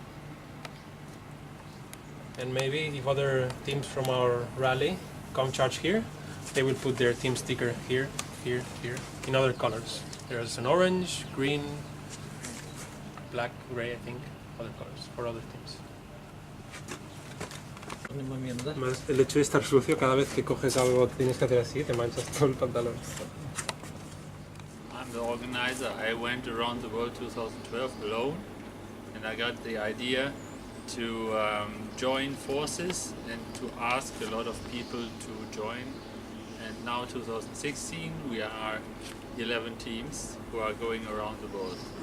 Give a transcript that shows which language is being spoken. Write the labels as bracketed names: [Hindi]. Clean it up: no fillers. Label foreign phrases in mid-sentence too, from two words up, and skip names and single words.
[English] And maybe if other teams from our rally come charge here, they will put their team sticker here, here, here, in other colors. There's an orange, green, black, gray, I think, other colors for other teams. [Russian] Момент, да? [Spanish] Más el hecho de estar sucio, cada vez que coges algo tienes que hacer así, te manchas todo el pantalón. [English] I'm the organizer. I went around the world 2012 alone, and I got the idea to join forces and to ask a lot of people to join. And now 2016 we are 11 teams who are going around the world.